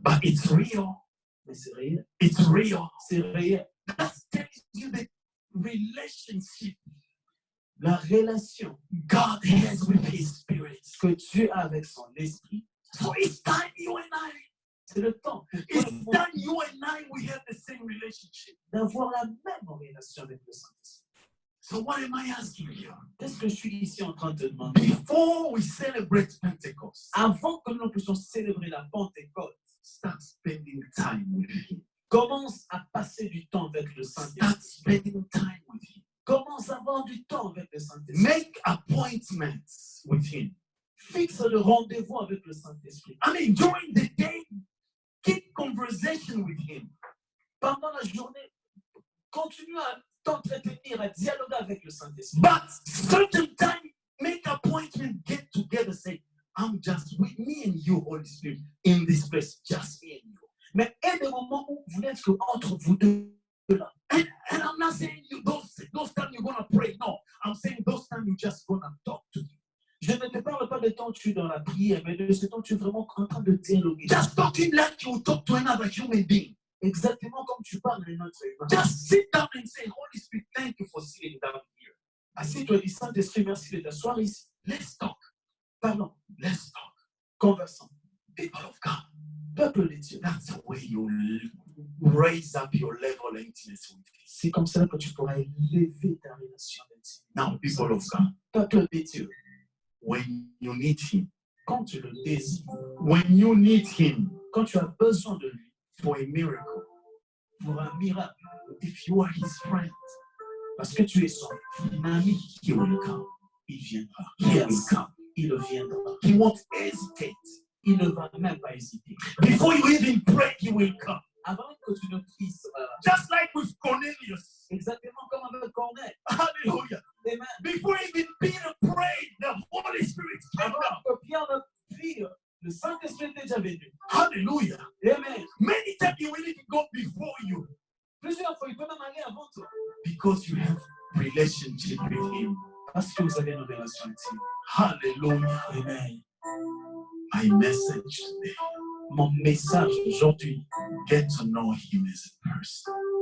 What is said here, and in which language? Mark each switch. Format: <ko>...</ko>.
<en>but it's real.</en> <fr>Mais c'est réel.</fr> <en>It's real.</en> <fr>C'est réel.</fr> <en>That tells you the relationship</en> <fr>La relation</fr> <en>God has with His Spirit.</en> <fr>que Dieu a avec son esprit,</fr> <en>So it's time you and I,</en> <fr>c'est le temps</fr> <en>it's time you and I, we have the same relationship.</en> <fr>d'avoir la même relation avec le Saint-Esprit.</fr> <en>So what am I asking you?</en> <fr>Qu'est-ce que je suis ici en train de te demander?</fr> <en>Before we celebrate Pentecost,</en> <fr>Avant que nous puissions célébrer la Pentecôte,</fr> <en>start spending time with Him.</en> <fr>commence à passer du temps avec le</fr> <en>Start</en> <fr>Saint-Esprit.</fr> <en>spending time with Him.</en> <fr>Commence à avoir du temps avec le Saint-Esprit.</fr> <en>Make appointments with Him.</en> <fr>Fixe le rendez-vous avec le Saint-Esprit.</fr> <en>I mean, during the day, keep conversation with Him.</en> <fr>Pendant la journée, continue à t'entretenir, à dialoguer avec le Saint-Esprit.</fr> <en>But certain time, make appointment, get together, say, I'm just with me and you, Holy Spirit, in this place, just me and you.</en> <fr>Mais il y a des moments où vous n'êtes qu'entre vous deux là.</fr> <en>And I'm not saying you those times you're gonna pray. No, I'm saying those times you're just gonna talk to Him.</en> <fr>Je ne te parle pas de temps tu es dans la prière, mais de ce temps tu es vraiment en train de dialoguer.</fr> <en>Just talk to Him like you would talk to another human being.</en> <fr>Exactement comme tu parles à un autre humain.</fr> <en>Just sit down and say, Holy Spirit, thank you for sitting down here.</en> <fr>Assis-toi et dis Saint-Esprit, merci de t'asseoir ici.</fr> <en>Let's talk.</en> <fr>Parlons,</fr> <en>Let's talk.</en> <fr>conversons.</fr> <en>People of God,</en> <fr>peuple de Dieu.</fr> <en>That's the way you raise up your level of intimacy with Him.</en> <fr>C'est comme ça que tu pourras élever ta relation d'intimité.</fr> <en>Now, people of God,</en> <fr>Peuple de Dieu,</fr> <en>when you need Him,</en> <fr>quand tu le désires,</fr> <en>when you need Him</en> <fr>quand tu as besoin de lui</fr> <en>for a miracle,</en> <fr>pour un miracle,</fr> <en>if you are His friend,</en> <fr>parce que tu es son ami,</fr> <en>He will come.</en> <fr>il viendra.</fr> <en>He will Yes, come.</en> <fr>il viendra.</fr> <en>He won't hesitate.</en> <fr>Il ne va même pas hésiter.</fr> <en>Before you even pray, He will come.</en> <fr>Avant que tu ne pries,</fr> <en>Just like with Cornelius.</en> <fr>exactement comme avec Corneille. Hallelujah. Amen.</fr> <en>Before even Peter prayed, the Holy Spirit came</en> <fr>Avant</fr> <en>down.</en> <fr>que Pierre ne prie, le Saint-Esprit est déjà venu. Hallelujah. Amen.</fr> <en>Many times He will even go before you</en> <fr>Plusieurs fois, il peut même aller avant toi.</fr> <en>because you have relationship with Him.</en> <fr>Parce que vous avez une relation intime. Hallelujah. Amen.</fr> <en>My message today,</en> <fr>Mon message aujourd'hui,</fr> <en>get to know Him as a person.</en>